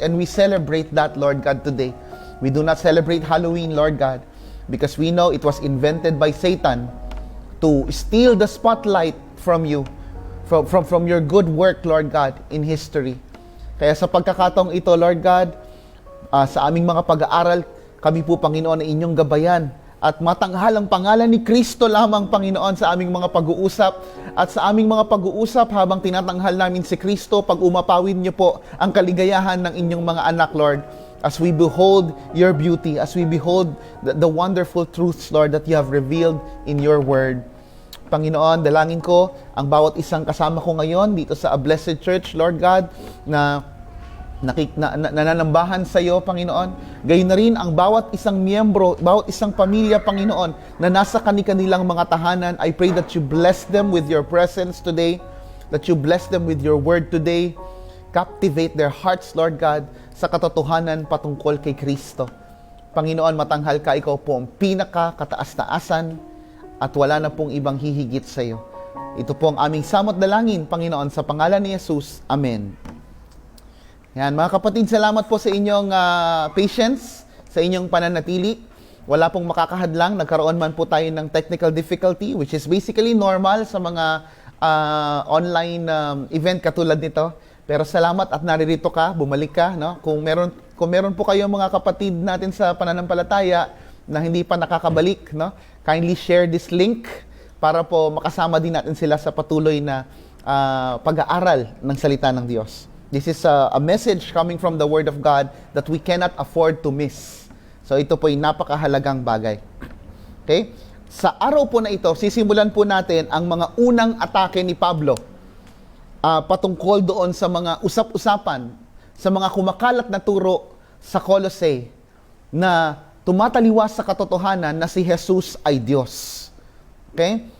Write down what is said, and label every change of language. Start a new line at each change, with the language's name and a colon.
English: And we celebrate that, Lord God, today. We do not celebrate Halloween, Lord God, because we know it was invented by Satan to steal the spotlight from you, from your good work, Lord God, in history.
Filipino: Kaya sa pagkakataong ito, Lord God, sa aming mga pag-aaral, kami po, Panginoon, ay inyong gabayan at matanghal ang pangalan ni Kristo lamang, Panginoon, sa aming mga pag-uusap. At sa aming mga pag-uusap, habang tinatanghal namin si Kristo, pag umapawin niyo po ang kaligayahan ng inyong mga anak, Lord,
English: as we behold your beauty, as we behold the wonderful truths, Lord, that you have revealed in your word.
Filipino: Panginoon, dalangin ko ang bawat isang kasama ko ngayon dito sa A Blessed Church, Lord God, na nananambahan sa iyo, Panginoon. Gayon na rin ang bawat isang miyembro, bawat isang pamilya, Panginoon, na nasa kanilang mga tahanan.
English: I pray that you bless them with your presence today, that you bless them with your word today. Captivate their hearts, Lord God,
Filipino: sa katotohanan patungkol kay Kristo. Panginoon, matanghal ka, ikaw po ang pinaka-kataas-taasan at wala na pong ibang hihigit sa iyo. Ito po ang aming samot dalangin, Panginoon, sa pangalan ni Jesus. Amen. Yan, mga kapatid, salamat po sa inyong patience, sa inyong pananatili. Wala pong makakahadlang, nagkaroon man po tayo ng technical difficulty,
English: which is basically normal
Filipino: sa mga online event katulad nito. Pero salamat at naririto ka, bumalik ka, no? Kung meron po kayo mga kapatid natin sa pananampalataya na hindi pa nakakabalik, no?
English: Kindly share this link
Filipino: para po makasama din natin sila sa patuloy na pag-aaral ng salita ng Diyos.
English: This is a message coming from the Word of God that we cannot afford to miss.
Filipino: So ito po ay napakahalagang bagay. Okay? Sa araw po na ito, sisimulan po natin ang mga unang atake ni Pablo patungkol doon sa mga usap-usapan, sa mga kumakalat na turo sa Colossae na tumataliwas sa katotohanan na si Jesus ay Diyos. Okay?